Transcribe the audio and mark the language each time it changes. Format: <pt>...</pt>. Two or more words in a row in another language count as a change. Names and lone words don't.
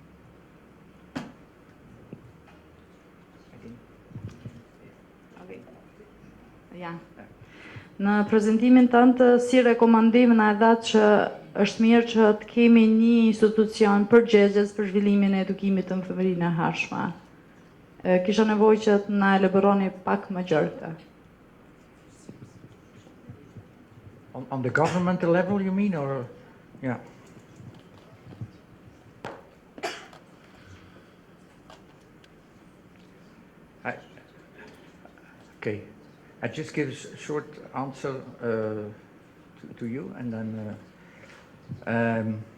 <sq>Ja. Në prezantimin tënd si rekomandim na e dhatë që është mirë që të kemi një institucion përgjegjës për zhvillimin e edukimit të fëmijërinë e hershme. Kisha nevojë që të na elaboroni pak më gjerë këtë.</sq> <en>On the governmental level, you mean, or yeah? Okay, I just give a short answer to you, and then.</en>